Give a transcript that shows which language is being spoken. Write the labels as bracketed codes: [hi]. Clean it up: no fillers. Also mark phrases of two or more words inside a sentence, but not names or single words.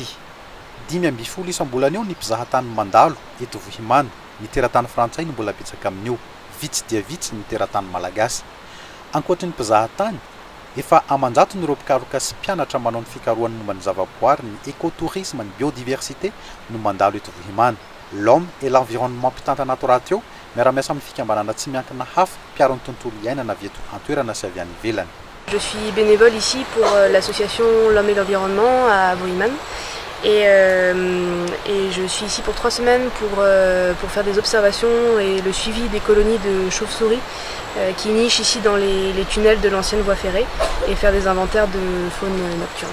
[mg] 5.20 isam-bolana eo ny mpizahatany mandalo eto Vohimana. Ny teratany frantsay no mbola betsaka amin'io, vitsy dia vitsy ny teratany malagasy. ankoatry ny mpizahatany efa amanjato nyreo mpikaroka sy mpianatra manao ny fikarohany momba ny zavaboary ny écotourisme ny biodiversité no mandalo eto Vohimana. L'homme et l'environnement mpitantana ato raha teo miara-miasa amin'ny fikambanana tsy miankina hafa mpiaro ny tontolo iainana avy eto an-toerana sy avy any ivelany. [fr] Je suis bénévole ici pour l'association L'Homme et l'Environnement à Vohimane. Et je suis ici pour 3 semaines pour faire des observations et le suivi des colonies de chauves-souris qui nichent ici dans les tunnels de l'ancienne voie ferrée et faire des inventaires de faune nocturne.